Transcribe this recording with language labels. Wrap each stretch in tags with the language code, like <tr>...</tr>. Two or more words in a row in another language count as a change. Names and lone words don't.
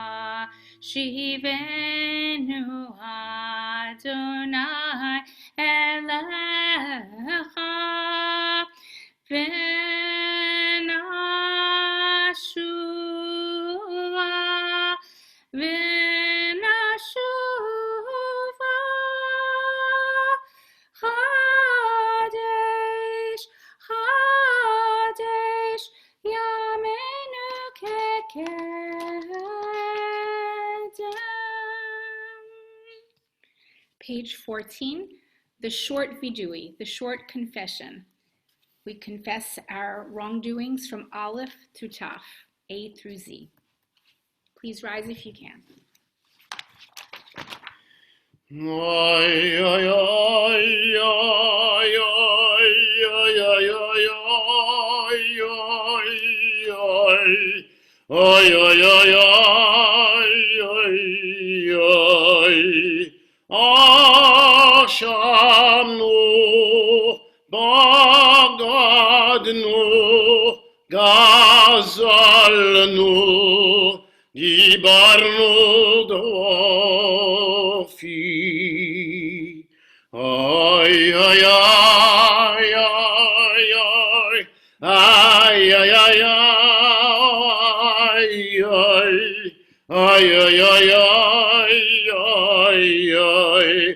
<he>השיבנו אדוני אליך ונשובה ונשובה חדש חדש ימינו כקדם.</he> <en>Page 14, the short vidui, the short confession. We confess our wrongdoings from Aleph to Taf, A through Z. Please rise if you can. Oy, oy, oy, oy, oy, oy, oy, oy, oy, oy, oy, oy,</en> <he>oy, אשמנו, בגדנו, גזלנו, דיברנו דופי. Ay, ay, ay, ay, ay, ay, ay, ay, ay, ay, ay, ay, ay, ay,</he>